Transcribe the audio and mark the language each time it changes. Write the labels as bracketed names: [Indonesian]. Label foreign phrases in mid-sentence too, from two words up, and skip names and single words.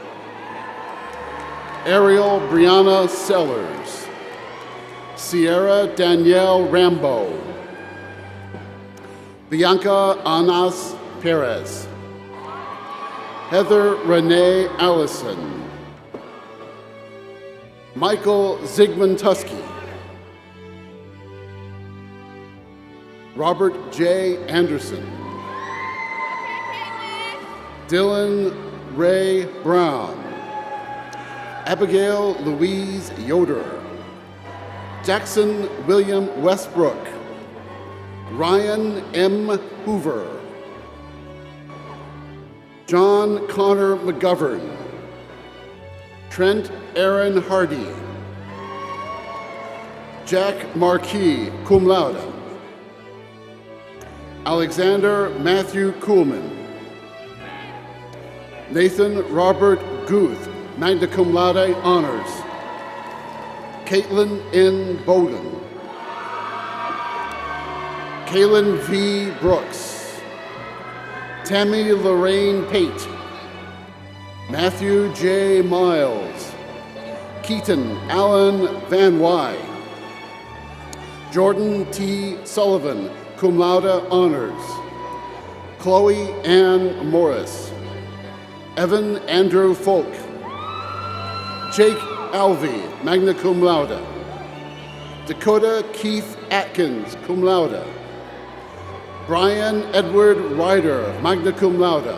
[English] Ariel Brianna Sellers. Sierra Danielle Rambo. Bianca Anas Perez. Heather Renee Allison. Michael Zygmunt Tusky. Robert J. Anderson. Dylan Ray Brown. Abigail Louise Yoder. Jackson William Westbrook. Ryan M. Hoover. John Connor McGovern. Trent Aaron Hardy. Jack Marquis, [Latin] cum laude. [English] Alexander Matthew Kuhlman. Nathan Robert Guth, [Latin] magna cum laude honors. [English] Caitlin N. Bowden. Kaylin V. Brooks. Tammy Lorraine Pate. Matthew J. Miles. Keaton Allen Van Wy. Jordan T. Sullivan, [Latin] cum laude honors. [English] Chloe Ann Morris. Evan Andrew Folk. Jake Alvey, [Latin] magna cum laude. [English] Dakota Keith Atkins, [Latin] cum laude. [English] Brian Edward Ryder, [Latin] magna cum laude.